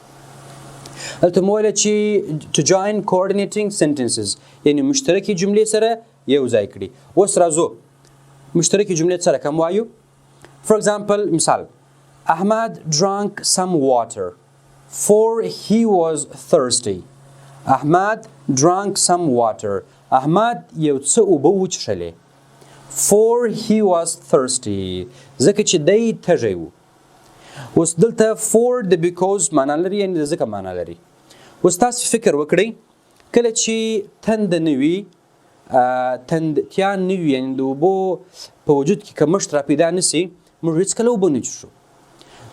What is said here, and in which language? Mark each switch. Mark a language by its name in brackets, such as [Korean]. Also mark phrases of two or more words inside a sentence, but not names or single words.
[Pashto] هلته مو ویله چې [English] to join coordinating sentences [Pashto] یعنې مشترکې جملې سره یو ځای کړي. اوس راځو مشترکې جملې سره کوم وایو. [English] For example مثال Ahmad drank some water for he was thirsty. Ahmad drank some water. [Pashto] احمد یو څه اوبه وڅښلې [English] for he was thirsty [Pashto] ځکه چې دی تږی و. اوس دلته for د because معنا لري یعنې د ځکه معنا لري. اوس تاسو فکر وکړئ کله چې تنده نه وي تندتیا نه وي یعنې د اوبو په وجود کې کمښت راپیدا نه سي موږ هېڅکله اوبه نه څښو.